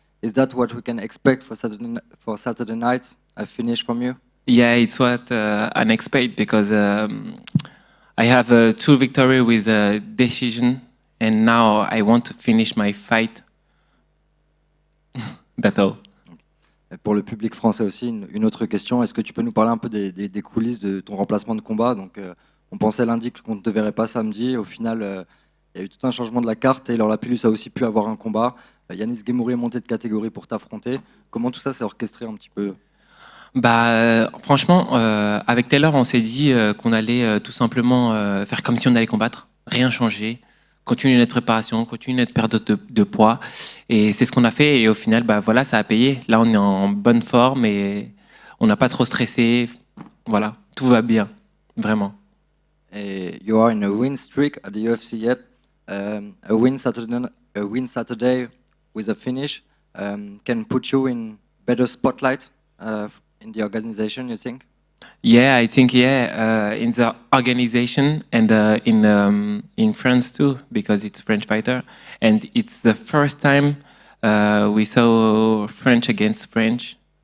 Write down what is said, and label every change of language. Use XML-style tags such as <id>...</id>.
<en>Is that what we can expect for Saturday night? A finish from you? Yeah, it's what I expect because I have 2 victories with a decision, and now I want to finish my fight. That's all.</en> <fr>Et pour le public français aussi, une autre question. Est-ce que tu peux nous parler un peu des coulisses de ton remplacement de combat? Donc, on pensait lundi qu'on ne te verrait pas samedi. Au final, il y a eu tout un changement de la carte et Laure Lapillus a aussi pu avoir un combat. Yanis Guémouri est monté de catégorie pour t'affronter. Comment tout ça s'est orchestré un petit peu? Franchement, avec Taylor, on s'est dit qu'on allait tout simplement faire comme si on allait combattre, rien changer, continuer notre préparation, continuer notre perte de poids. Et c'est ce qu'on a fait. Et au final, voilà, ça a payé. Là, on est en bonne forme et on n'a pas trop stressé. Voilà, tout va bien, vraiment.</fr> <en>Et you are in a win streak at the UFC yet. A win Saturday with a finish can put you in better spotlight in the organization, you think? Yeah, I think in the organization and in France too, because it's French fighter, and it's the first time we saw French against French.</en>